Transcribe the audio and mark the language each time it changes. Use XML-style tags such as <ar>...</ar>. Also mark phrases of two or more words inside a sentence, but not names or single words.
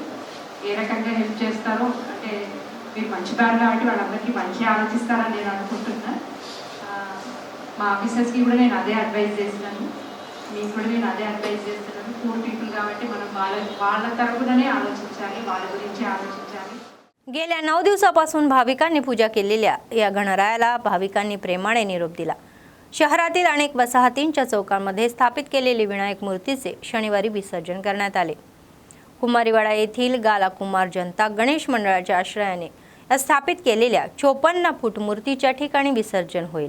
<te>ఏ రకంగా హెల్ప్ చేస్తారో అంటే మీరు మంచి బార్ కాబట్టి వాళ్ళందరికీ మంచి ఆలోచిస్తారని నేను అనుకుంటున్నా. మా ఆఫీసర్స్కి కూడా నేను అదే అడ్వైజ్ చేస్తున్నాను, మీకు కూడా నేను అదే అడ్వైజ్ చేస్తున్నాను. పూర్ పీపుల్ కాబట్టి మనం వాళ్ళ తరపుననే आलोचिंचाली, వాళ్ళ గురించి आलोचिंचाली.</te> <mr>गेल्या 9 दिवसापासून भाविकांनी पूजा केलेल्या या गणरायाला भाविकांनी प्रेमाने निरोप दिला. शहरातील अनेक वसाहतींच्या चौकांमध्ये स्थापित केलेले विनायक मूर्तीचे शनिवारी विसर्जन करण्यात आले. कुमारीवाडा येथील गाला कुमार जनता गणेश मंडळाच्या आश्रयाने स्थापित केलेल्या 54 फूट मूर्तीच्या ठिकाणी विसर्जन होईल.</mr>